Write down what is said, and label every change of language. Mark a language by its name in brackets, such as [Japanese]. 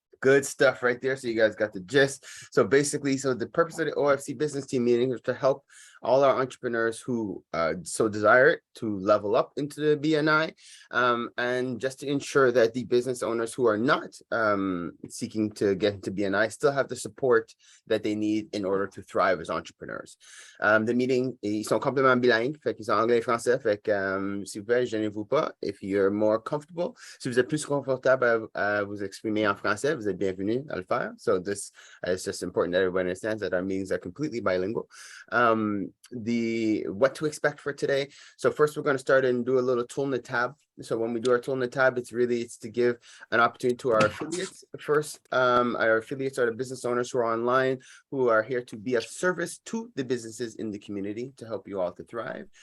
[English] Good stuff right there. So you guys got the gist. So basically, the purpose of the OFC Business Team meeting is to help all our entrepreneurs who so desire it to level up into the BNI, and just to ensure that the business owners who are not seeking to get into BNI still have the support that they need in order to thrive as entrepreneurs. The meeting, [French] ils sont complètement bilingues, fait qu'ils sont anglais et français, fait que s'il vous plaît, gênez-vous pas. [English] If you're more comfortable, [French] si vous êtes plus confortable à vous exprimer en français, vous êtes bienvenue à le faire. [English] So this is just important that everybody understands that our meetings are completely bilingual. The what to expect for today. So first we're going to start and do a little tool in the tab. So when we do our tool in the tab, it's to give an opportunity to our affiliates. First, our affiliates are the business owners who are online, who are here to be of service to the businesses in the community to help you all to thrive.